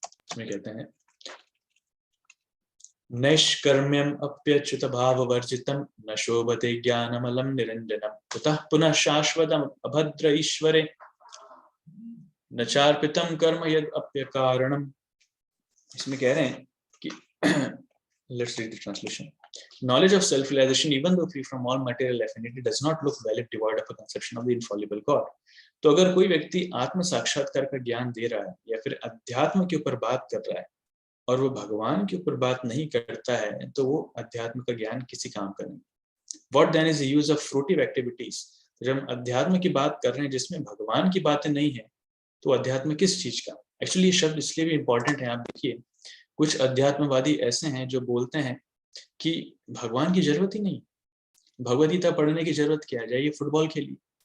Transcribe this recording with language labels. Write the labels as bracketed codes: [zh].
[sa] इसमें कहते हैं, नैष्कर्म्यम अप्यच्युत भाव वर्जितम न शोभते ज्ञानमलम निरंजनम कुतः पुनः शाश्वतम अभद्र ईश्वरे न चार्पितम कर्म यद अप्यकारणम। [hi] इसमें कह रहे हैं कि [en] let's read the translation. Knowledge of self-realization, even though free from all material affinity, does not look valid devoid of a conception of the infallible God. [hi] तो अगर कोई व्यक्ति आत्म साक्षात्कार का ज्ञान दे रहा है या फिर अध्यात्म के ऊपर बात कर रहा है और वो भगवान के ऊपर बात नहीं करता है, तो वो अध्यात्म का ज्ञान किसी काम का नहीं। [en] What then is the use of fruitive activities? [hi] जब हम अध्यात्म की बात कर रहे हैं जिसमें भगवान की बातें नहीं है, तो अध्यात्म किस चीज का? एक्चुअली ये शब्द इसलिए भी इंपॉर्टेंट है। आप देखिए, कुछ अध्यात्मवादी ऐसे हैं जो बोलते हैं कि भगवान की जरूरत ही नहीं, भगवद गीता पढ़ने की जरूरत क्या है, जाइए फुटबॉल खेलिए।